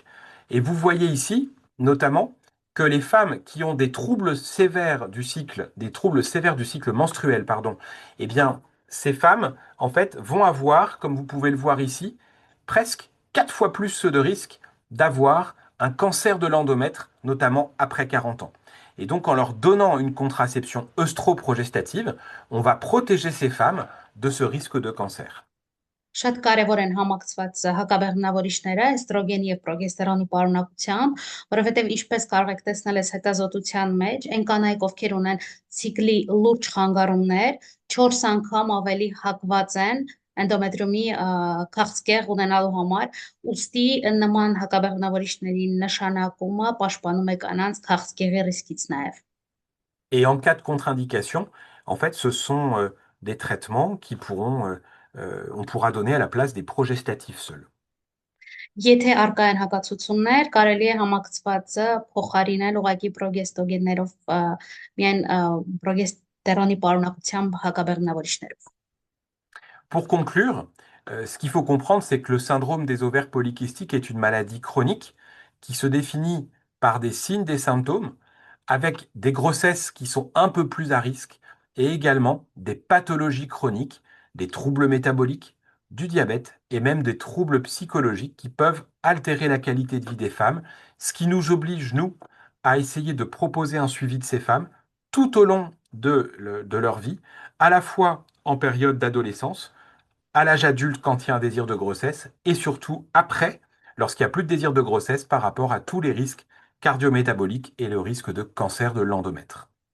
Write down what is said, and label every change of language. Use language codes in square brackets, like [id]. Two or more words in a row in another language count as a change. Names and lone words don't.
[fr] Et vous voyez ici, notamment, que les femmes qui ont des troubles sévères du cycle, des troubles sévères du cycle menstruel, pardon, eh bien, ces femmes, en fait, vont avoir, comme vous pouvez le voir ici, presque 4 fois plus de risques d'avoir un cancer de l'endomètre, notamment après 40 ans. Et donc, en leur donnant une contraception œstroprogestative, on va protéger ces femmes de ce risque de cancer. [hy] Շատ կարևոր են համակցված հակաբեղմնավորիչները, էստրոգենի եւ պրոգեստերոնի պարունակությամբ, որովհետեւ ինչպես կարող եք տեսնել այս հետազոտության մեջ, այն կանայք, ովքեր ունեն ցիկլի լուրջ խանգարումներ, 4 անգամ ավելի հակված են էնդոմետրիումի քաղցկեղ ունենալու համար, ուստի նման հակաբեղմնավորիչների նշանակումը պաշտպանում է կանանց քաղցկեղի ռիսկից նաեւ։ [fr] Et en cas de contre-indication, en fait, ce sont des traitements qui on pourra donner à la place des progestatifs seuls. [hy] Եթե արկա են հակացություններ, կարելի է համակցվածը փոխարինել ուղղակի պրոգեստոգեններով, միայն պրոգեստերոնի պարունակությամբ հակաբեղմնավորիչներով։ [fr] Pour conclure, ce qu'il faut comprendre, c'est que le syndrome des ovaires polykystiques est une maladie chronique qui se définit par des signes, des symptômes, avec des grossesses qui sont un peu plus à risque et également des pathologies chroniques, des troubles métaboliques, du diabète et même des troubles psychologiques qui peuvent altérer la qualité de vie des femmes, ce qui nous oblige, nous, à essayer de proposer un suivi de ces femmes tout au long de leur vie, à la fois en période d'adolescence, à l'âge adulte quand il y a un désir de grossesse et surtout après, lorsqu'il n'y a plus de désir de grossesse par rapport à tous les risques cardiométaboliques et le risque de cancer de l'endomètre.